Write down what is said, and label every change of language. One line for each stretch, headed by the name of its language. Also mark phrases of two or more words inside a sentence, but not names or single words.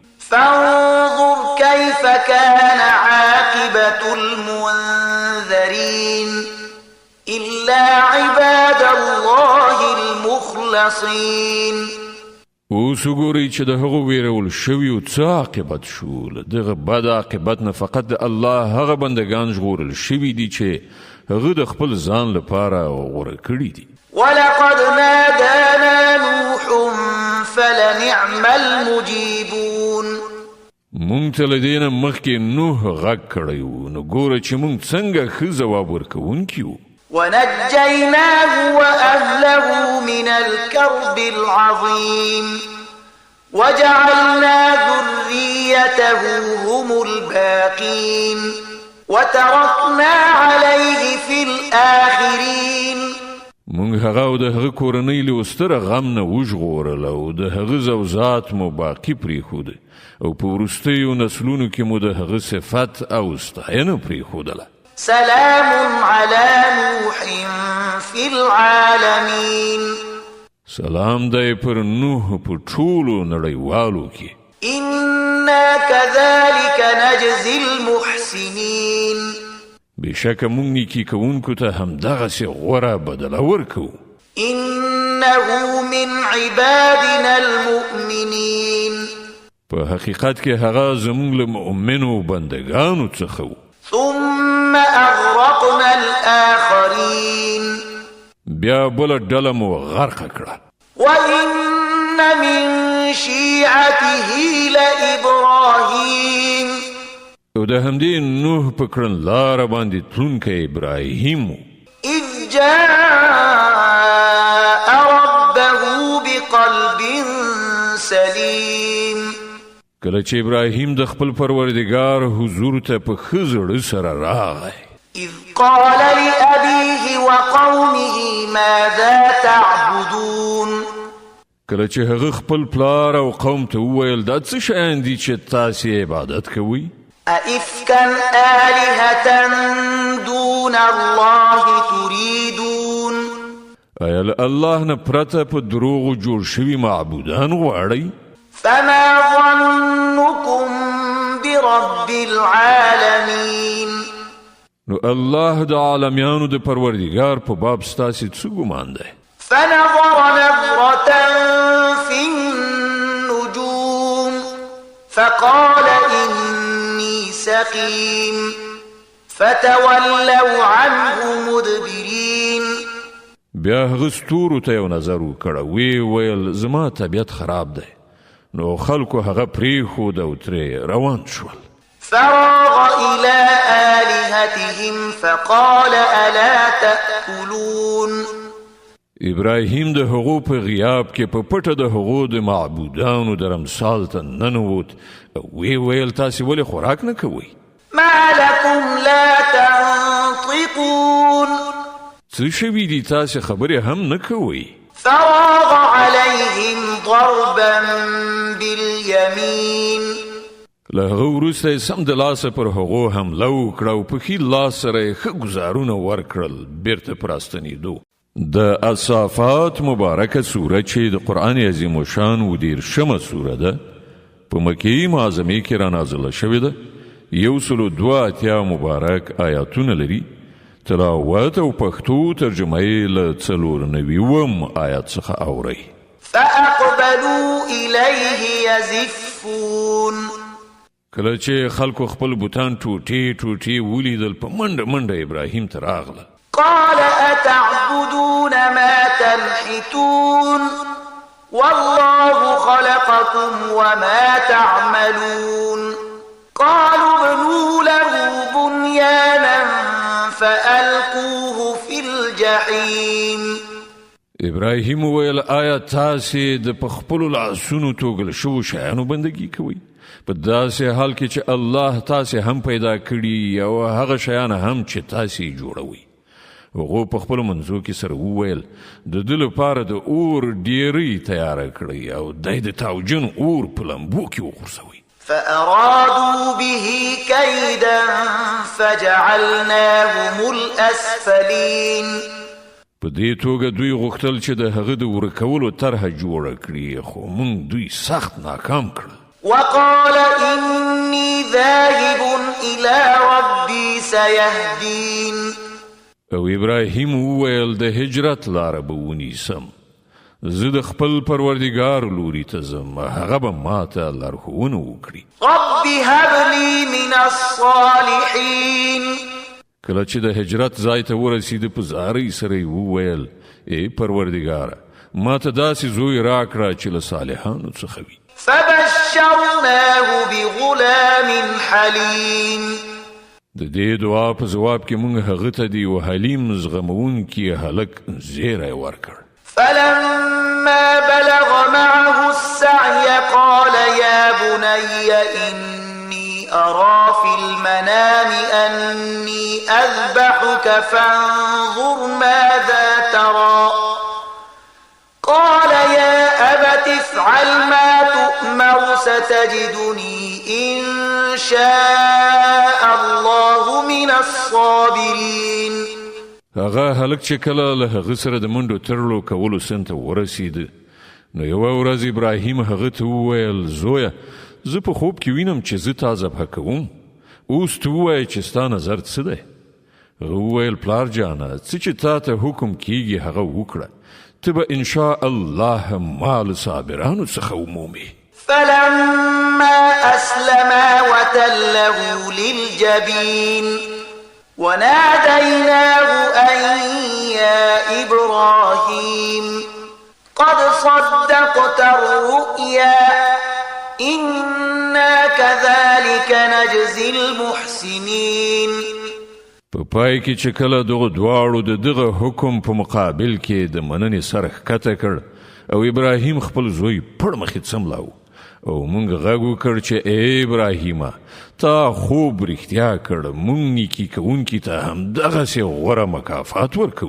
Arabic: فانظر كيف كان عاقبة المنذرين إلا عباد الله المخلصين.
Pashto: اوس وګورئ چې د هغو ویرول شویو څه عاقبت شو. له دغه بد عاقبت نه فقط د الله هغه بندگان ژغورل شوي دي چې هغه د خپل ځان لپاره غوره کړي دي.
Arabic: ولقد نادانا نوح فلنعم المجيبون.
Pashto: مونږ ته له دې نه مخکې نوح غږ کړی و، نو ګوره چې مونږ څنګه ښه ځواب ورکوونکي وو.
Arabic: ونجيناه وأهله من الكرب العظيم وجعلنا ذريته هم الباقين وتركنا عليه في الآخرين.
Pashto: مونږ هغه او د هغه کورنۍ له ستره غم نه وژغورل او د هغه زوجات مو باقي پرېښوده او په وروستیو نسلونو کې مو د هغه صفت او ستاینه پرېښودله.
Arabic: سلام على نوح في العالمين.
Pashto: سلام دی پر نوح په ټولو نړیوالو کې.
Arabic: إنا كذلك نجزي المحسنين.
Pashto: بشک مونږ نیکی کوونکو ته همدغسې غوره بدله ورکوو.
Arabic: إنه من عبادنا المؤمنين.
Pashto: په حقیقت کې هغه زموږ له مؤمنو بندگانو څخه و.
Arabic: ثم أغرقنا الآخرين.
Pashto: بیا بله ډله مو غرقه کړه.
Arabic: وإن من شيعته لإبراهيم.
Pashto: او د همدې نوح په کړنلاره باندې تلونکی ابراهیم و.
Arabic: إذ جاء ربه بقلب سليم.
Pashto: کله چې ابراهیم د خپل پروردګار حضور ته په ښه زړه سره راغی.
Arabic: إذ قال لأبيه وقومه ماذا تعبدون.
Pashto: کله چې هغه خپل پلار او قوم ته وویل دا څه شیان دي چې تاسې عبادت کوئ؟
Arabic: أئفكا آلهة دون الله تريدون.
Pashto: آیا له الله نه پرته په دروغو جوړ شوي معبودان غواړئ؟
Arabic: فما ظنكم برب العالمين.
Pashto: نو الله د عالمیانو د پروردګار په باب ستاسې څه ګمان دی؟
Arabic: فنظر نظرة في النجوم فقال إني سقيم فتولوا عنه مدبرين.
Pashto: بیا هغه ستورو ته یو نظر وکړه، وی ویل زما طبیعت خراب دی. نو خلکو هغه پرېښود او ترې روان شول.
Arabic: فراغ إلى آلهتهم فقال ألا تأكلون.
Pashto: ابراهیم د هغو په غیاب کې په پټه د هغو د معبودانو د رمسال ته ننوت. وی ویل تاسې ولې خوراک نه کوئ؟
Arabic: ما لكم لا تنطقون.
Pashto: څه شوي دي تاسې خبرې هم نه کوئ؟
Arabic: فراغ عليهم ضربا باليمين.
Pashto: له هغه وروسته یې سم د لاسه پر هغو حمله وکړه او په ښي لاس سره یې ښه ګزارونه ورکړل بیرته په راستنېدو. د الصافات مبارکه سوره چې د قرآن عظیم الشان 19 سوره ده، په مکې معظمې کې را نازله شوې ده. 182 مبارک آیاتونه لري. تلاوت او پښتو ترجمه یې له 94 آیات څخه اورئ.
Arabic: فأقبلوا إليه يزفون.
Pashto: کله چې خلکو خپل بوتان ټوټې ټوټې ولیدل په منډه منډه ابراهیم ته راغله.
Arabic: قال أتعبدون ما تنحتون والله خلقكم وما تعملون. قالوا ابنوا له بنيانا فألقوه في الجحيم.
Pashto: ابراهیم ویل آیا تاسې د په خپلو لاسونو توږل شوو شیانو بندګي کوئ؟ په داسې حال کې چې الله تاسې هم پیدا کړي او هغه شیان هم چې تاسې جوړوي. هغو په خپلو منځو کې سره وویل د ده لپاره د اور ډیرۍ تیاره کړئ او دی د تاوجن اور په لمبو کې وغورځوئ.
Arabic: فأرادوا به كيدا فجعلناهم الأسفلين.
Pashto: په دې توګه دوی غوښتل چې د هغه د ورکولو طرحه جوړه کړي خو موږ دوی سخت ناکام کړل.
Arabic: وقال إني ذاهب إلى ربي سيهدين.
Pashto: او ابراهیم وویل د هجرت لاره به ونیسم، زه د خپل پروردګار لوري ته ځم، هغه به ماته لارښوونه وکړي.
Arabic: رب هب لي من الصالحين.
Pashto: کله چې د هجرت ځای ته ورسېده په زارۍ سره یې وویل ای پروردګاره ماته داسې زوی راکړه چې له صالحانو څخه وي.
Arabic: فبشرناه بغلام حليم.
Pashto: د دې دعا په جواب کې موږ هغه ته د یو حلیم زغمونکي هلک زیری ورکړ.
Arabic: فلما بلغ معه السعي قال يا بني إني أرى في المنام أني أذبحك فانظر ماذا ترى. قال يا أبت افعل ما تؤمر ستجدني إن شاء الله من الصابرين.
Pashto: هغه هلک چې کله له هغه سره د منډو تړلو کولو سن ته ورسېده نو یوه ورځ ابراهیم هغه ته وویل زویه زه په خوب کې وینم چې زه تا ذبحه کوم، اوس ته ووایه چې ستا نظر څه دی؟ هغه وویل پلار جانه څه چې تا ته حکم کیږي هغه وکړه، ته به
Arabic: انشاء الله
Pashto: ما له صابرانو څخه ومومې.
Arabic: فلما أسلما وتله للجبين وناديناه أن يا إبراهيم قد صدقت الرؤيا إنا كذلك نجزي المحسنين.
Pashto: په پای کې چې کله دغه دواړو د دغه حکم په مقابل کې د مننې سر ښکته کړ او ابراهیم خپل زوی پړ مخې څملاو او موږ غږ وکړ چې ای ابراهیمه تا خوب رښتیا کړ، موږ نیکي کوونکي ته همدغسې غوره مکافات ورکوو.